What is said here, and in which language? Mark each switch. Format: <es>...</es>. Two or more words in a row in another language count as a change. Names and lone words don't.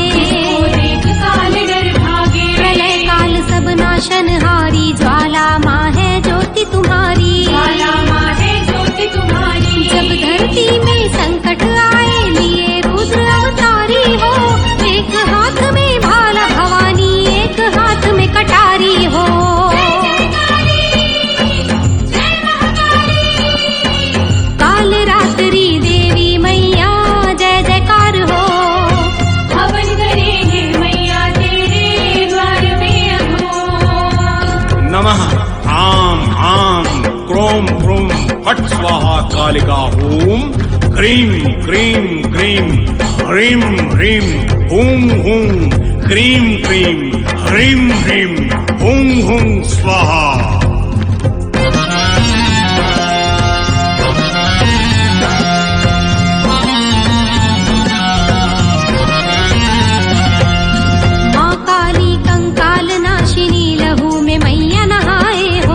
<hi>देख काल डर भागे, प्रलय काल सब नाशनहारी, ज्वाला माँ है ज्योति तुम्हारी। ज्वाला माँ है ज्योति तुम्हारी। जब धरती में संकट आए, लिए रुद्र अवतारी हो। एक हाथ में भाला भवानी, एक हाथ में कटारी हो। काल रात्रि देवी मैया जय जयकार हो। हवन करे हैं मैया तेरे द्वार में अघोर।</hi> <sa>नमः आम आम क्रोम क्रोम फट स्वाहा कालिका ओम। क्रीं क्रीं क्रीं ह्रीं ह्रीं हूं हूं। क्रीं क्रीं ह्रीं ह्रीं हूं हूं स्वाहा।</sa> <hi>माँ काली कंकाल नाशिनी, लहू में मैया नहाए हो।</hi>